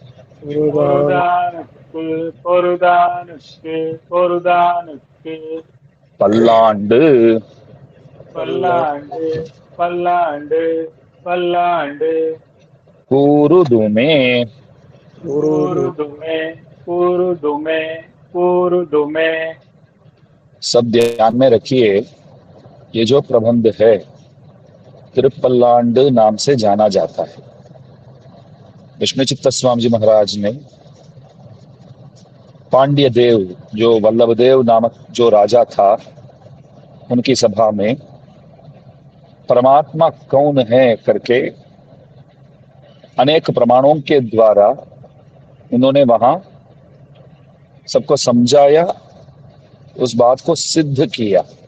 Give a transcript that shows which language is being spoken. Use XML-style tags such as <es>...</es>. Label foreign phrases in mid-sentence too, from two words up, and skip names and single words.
<ta>பொருதானுக்கு பொருதானுக்கு பொருதானுக்கு பல்லாண்டு பல்லாண்டு பல்லாண்டு பல்லாண்டு கூறுதுமே கூறுதுமே கூறுதுமே கூறுதுமே.</ta> <hi>सब ध्यान में रखिए, ये जो प्रबंध है तिरुपल्लांड नाम से जाना जाता है। विष्णु चित्त स्वामी जी महाराज ने पांड्य देव, जो वल्लभ देव नामक जो राजा था, उनकी सभा में परमात्मा कौन है करके अनेक प्रमाणों के द्वारा उन्होंने वहां सबको समझाया, उस बात को सिद्ध किया।</hi>